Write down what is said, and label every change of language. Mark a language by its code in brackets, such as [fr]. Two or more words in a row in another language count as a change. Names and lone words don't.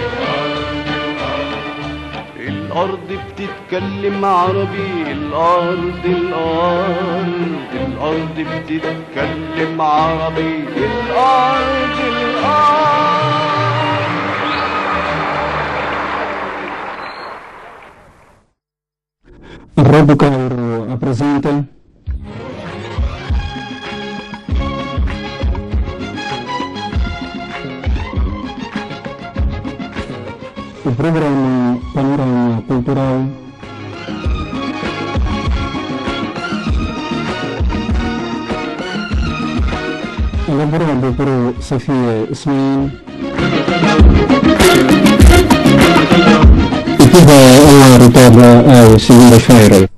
[ar] الأرض بتتكلم عربي الأرض الأرض الأرض بتتكلم عربي الأرض الأرض [pt] Radio Cairo apresenta o programa Panorama Cultural elaborado por Sofia Ismail e que vai ao ar toda a segunda-feira.